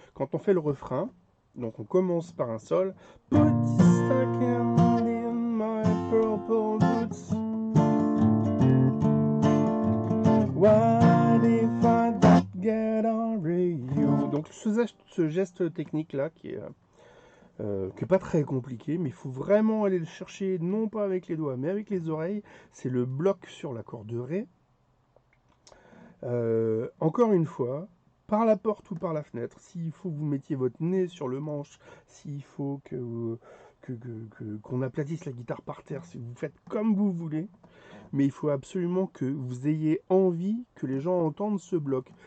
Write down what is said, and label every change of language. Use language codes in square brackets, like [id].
[fr] Quand on fait le refrain, donc on commence par un sol. [en] Put stocking in my purple boots. What if I don't get over you? [fr] Donc ce geste technique là qui est pas très compliqué, mais il faut vraiment aller le chercher non pas avec les doigts mais avec les oreilles. C'est le bloc sur l'accord de ré. Encore une fois, par la porte ou par la fenêtre, s'il faut que vous mettiez votre nez sur le manche, s'il faut qu'on aplatisse la guitare par terre, si vous faites comme vous voulez, mais il faut absolument que vous ayez envie que les gens entendent ce bloc.